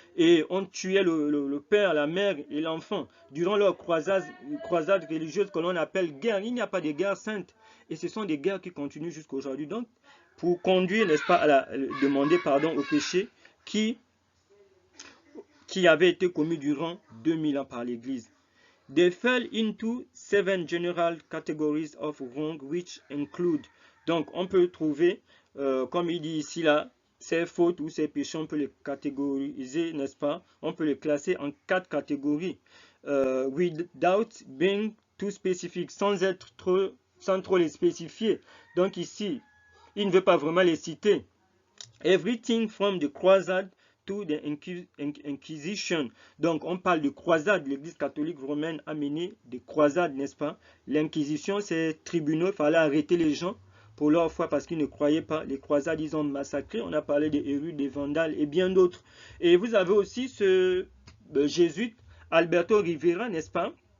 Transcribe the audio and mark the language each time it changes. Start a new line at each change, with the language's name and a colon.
French: Et on tuait le père, la mère et l'enfant durant leur croisade religieuse que l'on appelle guerre. Il n'y a pas de guerre sainte. Et ce sont des guerres qui continuent jusqu'à aujourd'hui. Donc, pour conduire, n'est-ce pas, demander pardon au péché qui avait été commis durant 2000 ans par l'Église.
English: They fell into 7 general categories of wrong which include.
French: Donc, on peut trouver, comme il dit ici là, ces fautes ou ces péchés, on peut les catégoriser, n'est-ce pas? On peut les classer en 4 catégories.
English: Without being too specific,
French: sans trop les spécifier. Donc ici, il ne veut pas vraiment les citer.
English: Everything from the croisade to the Inquisition.
French: Donc on parle de croisade. L'Église catholique romaine a mené des croisades, n'est-ce pas? L'Inquisition, c'est tribunaux, il fallait arrêter les gens pour leur foi parce qu'ils ne croyaient pas. Les croisades, ils ont massacré. On a parlé des Hérules, des Vandales et bien d'autres. Et vous avez aussi ce jésuite, Alberto Rivera, n'est-ce pas?